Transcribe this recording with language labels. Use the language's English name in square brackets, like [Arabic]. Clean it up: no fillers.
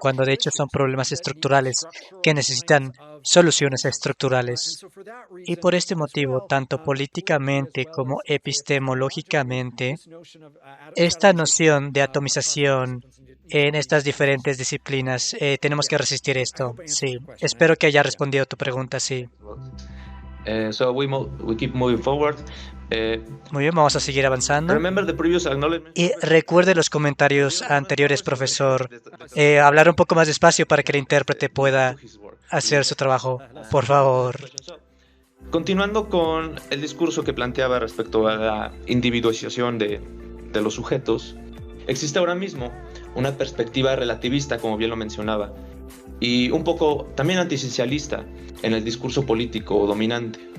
[Spanish] cuando de hecho son problemas estructurales que necesitan soluciones estructurales. Y por este motivo, tanto políticamente como epistemológicamente, esta noción de atomización en estas diferentes disciplinas, tenemos que resistir esto. Sí, espero que haya respondido a tu pregunta, sí. [English] So we keep moving forward. [Spanish] Muy bien, vamos a seguir avanzando. [English] Remember the previous acknowledgement. [Spanish] Y recuerde los comentarios anteriores, profesor. Hablar un poco más despacio para que el intérprete pueda hacer su trabajo, por favor. Continuando con el discurso que planteaba respecto a la individualización de los sujetos, existe ahora mismo una perspectiva relativista, como bien lo mencionaba, y un poco también antiesencialista en el discurso político dominante.